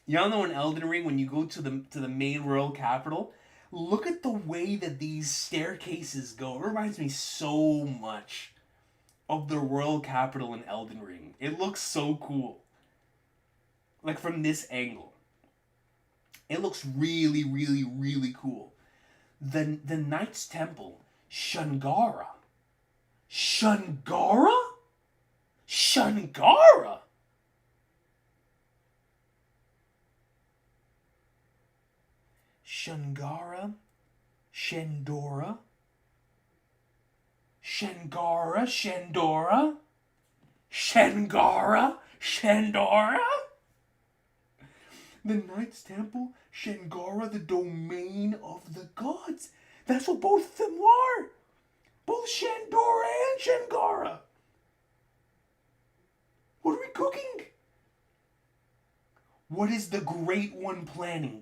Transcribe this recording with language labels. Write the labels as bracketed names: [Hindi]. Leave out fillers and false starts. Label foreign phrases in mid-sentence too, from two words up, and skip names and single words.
[English] Y'all know in Elden Ring when you go to the main royal capital, look at the way that these staircases go. It reminds me so much of the royal capital in Elden Ring. It looks so cool. Like from this angle. It looks really, really, really cool. The Knight's Temple, Shangara. Shangara? Shangara? Shangara? Shandora? Shangara? Shandora? Shangara? Shandora? The Knight's Temple, Shangara, the domain of the gods. That's what both of them are. Both Shandora and Shangara. What are we cooking? What is the Great One planning?